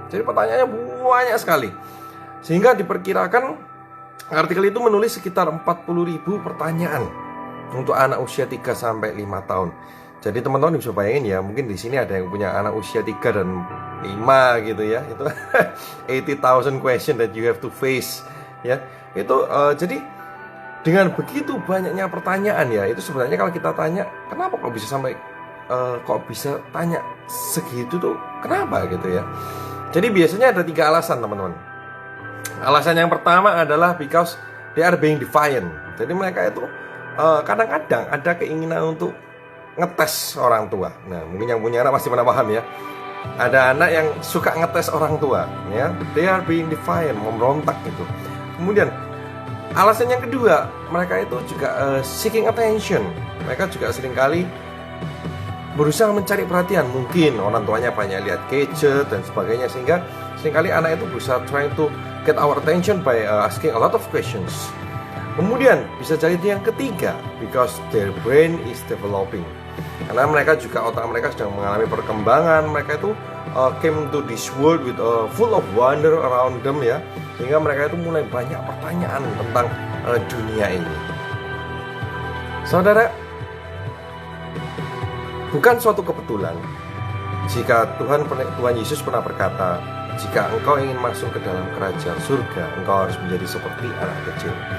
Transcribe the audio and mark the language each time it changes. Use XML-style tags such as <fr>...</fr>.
<id>Jadi pertanyaannya banyak sekali. Sehingga diperkirakan artikel itu menulis sekitar 40.000 pertanyaan untuk anak usia 3 sampai 5 tahun. Jadi teman-teman bisa bayangin ya, mungkin di sini ada yang punya anak usia 3 dan 5 gitu ya.</id> <en>Itu 80,000 question that you have to face ya.</en> <id>Itu jadi dengan begitu banyaknya pertanyaan ya, itu sebenarnya kalau kita tanya, kenapa kok bisa sampai kok bisa tanya segitu tuh, kenapa gitu ya. Jadi biasanya ada 3 alasan teman-teman. Alasan yang pertama adalah</id> <en>because they are being defiant.</en> <id>Jadi mereka itu kadang-kadang ada keinginan untuk ngetes orang tua. Nah, mungkin yang punya anak pasti pernah paham ya. Ada anak yang suka ngetes orang tua ya.</id> <en>They are being defiant,</en> <id>memberontak gitu. Kemudian alasan yang kedua, mereka itu juga</id> <en>seeking attention.</en> <id>Mereka juga seringkali berusaha mencari perhatian. Mungkin orang tuanya banyak lihat gadget dan sebagainya, sehingga seringkali anak itu berusaha</id> <en>trying to get our attention by asking a lot of questions.</en> <id>Kemudian bisa jadi yang ketiga,</id> <en>because their brain is developing.</en> <id>Karena mereka juga, otak mereka sedang mengalami perkembangan. Mereka itu</id> <en>came to this world with full of wonder around them ya.</en> <id>Sehingga mereka itu mulai banyak pertanyaan tentang dunia ini. Saudara, bukan suatu kebetulan jika Tuhan Yesus pernah berkata, jika engkau ingin masuk ke dalam kerajaan surga, engkau harus menjadi seperti anak kecil.</id>